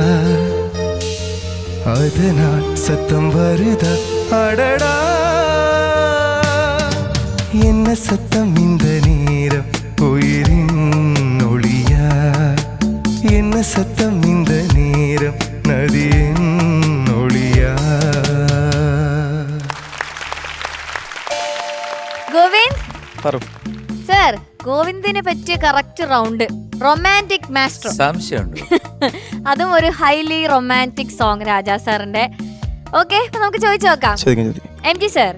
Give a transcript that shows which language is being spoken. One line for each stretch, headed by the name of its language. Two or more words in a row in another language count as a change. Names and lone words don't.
Tamil: அதனால் சத்தம் வருதா அடடா என்ன சத்தம் இந்த நேரம் உயிரின் ஒளியா என்ன சத்தம் இந்த நேரம் நதியின் ஒளியா
Malayalam: ഗോവിന്ദ് സർ ഗോവിന്ദിന് പറ്റിയ
English: correct round romantic master
Malayalam: സംശയമുണ്ട് അതും ഒരു
English: highly romantic song
Malayalam: രാജാ സാറിന്റെ. ഓക്കെ, നമുക്ക് ചോദിച്ചു നോക്കാം. എം ജി സർ.